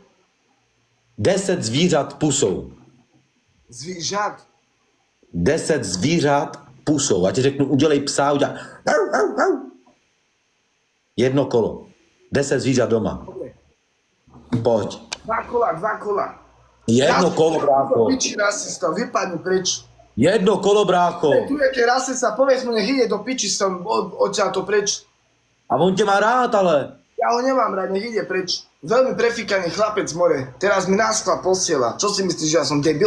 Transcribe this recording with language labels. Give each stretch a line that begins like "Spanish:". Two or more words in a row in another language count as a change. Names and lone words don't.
Czech: 10 zvířat pusou. Zvířat. 10 zvířat pusou. A ti řeknu, udělej psa, udělej. Jedno kolo. 10 zvířat doma.
Slovak: Dobre.
Czech: Pojď. 2 kola. Jedno kolo, brácho.
Slovak: Piči rasista, vypadni preč.
Czech: Jedno kolo, brácho.
Slovak: Tu je keď rasista, povedz mu, nech ide do piči som odtiaľto preč.
Czech: A on tě má rád, ale.
Slovak: Ja ho nemám rád, nech ide preč. Veľmi prefíkaný chlapec more. Teraz mi náskla posiela. Čo si myslíš, že ja som debil?